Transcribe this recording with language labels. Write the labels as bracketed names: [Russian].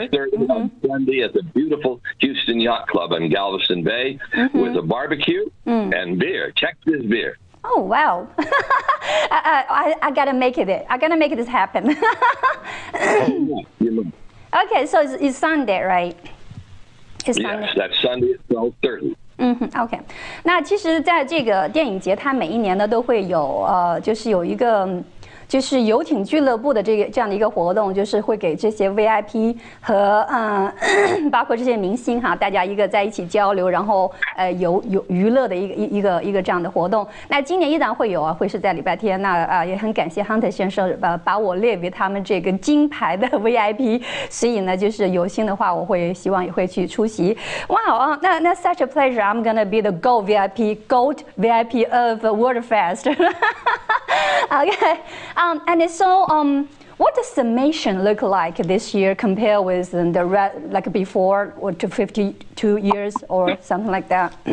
[English] at 12:30 on Sunday at the beautiful Houston Yacht Club in Galveston Bay with a barbecue and beer, Texas beer. Oh wow! I gotta make it. I gotta make this happen. Okay, so it's Sunday, right? It's Sunday. Yes, that's Sunday at 12:30. [Chinese] OK， 那其实在这个电影节，它每一年呢都会有就是有一个。就是游艇俱乐部的这样的一个活动，就是会给这些 VIP 和包括这些明星哈，大家一个在一起交流，然后有娱乐的一个这样的活动。那今年依然会有啊，会是在礼拜天。那也很感谢 Hunter 先生把我列为他们这个金牌的 VIP， 所以呢，就是有幸的话，我会希望也会去出席。哇那 [English] such a pleasure! I'm gonna be the gold VIP of World Fest. Okay. And so, what does summation look like this year compared with like before, or to 52 years or something like that?